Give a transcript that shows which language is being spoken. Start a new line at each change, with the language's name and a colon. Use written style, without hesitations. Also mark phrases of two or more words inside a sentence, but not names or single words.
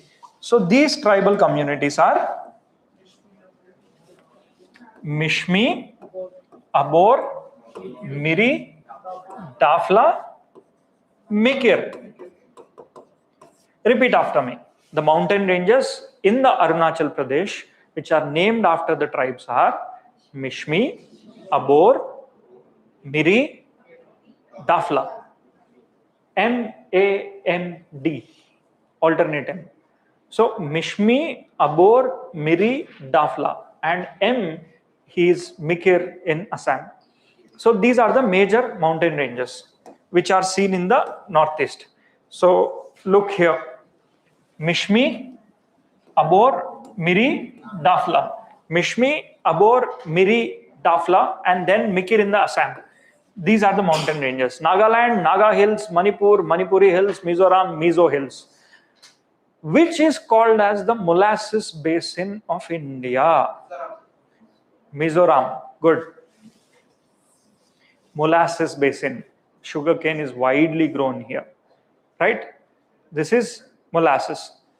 English: So these tribal communities are Mishmi, Abor, Miri, Dafla, Mikir. Repeat after me. The mountain ranges in the Arunachal Pradesh which are named after the tribes are Mishmi, Abor, Miri, Dafla. M-A-N-D, alternate M. So Mishmi, Abor, Miri, Dafla, and M, he is Mikir in Assam. So these are the major mountain ranges which are seen in the northeast. So look here, Mishmi, Abor, Miri, Dafla. Mishmi, Abor, Miri, Dafla, and then Mikir in the Assam. These are the mountain ranges. Nagaland, Naga Hills, Manipur, Manipuri Hills, Mizoram, Mizo Hills. Which is called as the molasses basin of India? Mizoram. Good. Molasses basin. Sugarcane is widely grown here. Right? This is molasses.